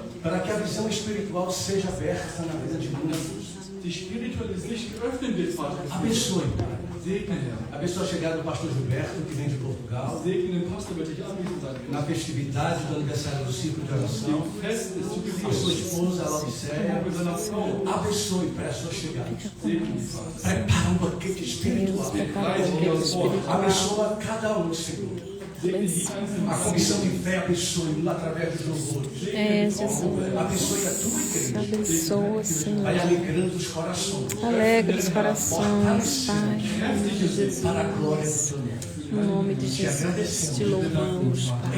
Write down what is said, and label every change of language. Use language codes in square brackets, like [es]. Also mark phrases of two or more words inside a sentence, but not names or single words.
[pt] Para que a visão espiritual seja aberta na vida de muitos. [de] Die spirituelle Sicht geöffnet wird, Vater. [pt] Abençoe, Pai. [de] Segne, Herr. [pt] Abençoe a chegada do pastor Gilberto, que vem de Portugal. [de] Segne den Pastor, wird dich anwesend sein [pt] Na [de] wird. [pt] festividade do aniversário do ciclo de oração. [de] Dem Fest des [pt] A sua [de] Jubiläums. [pt] esposa, a Laodiceia. [de] Mit seiner Frau. [pt] Abençoe para a sua chegada. [de] Segne die, Vater. [pt] Prepara um banquete espiritual. [de] Bereite dir das Wort. [pt] Abençoa cada um, Senhor. [de] Segne die einzelnen [pt] A comissão de fé abençoe através dos louvores. [de] Jesus. [pt] Abençoe a tua igreja. Abençoa, Senhor. Vai alegrando os corações. Alegra os corações, Pai. Em nome de Jesus. Para a glória do teu nome. No nome de Jesus. Te louvamos, Pai.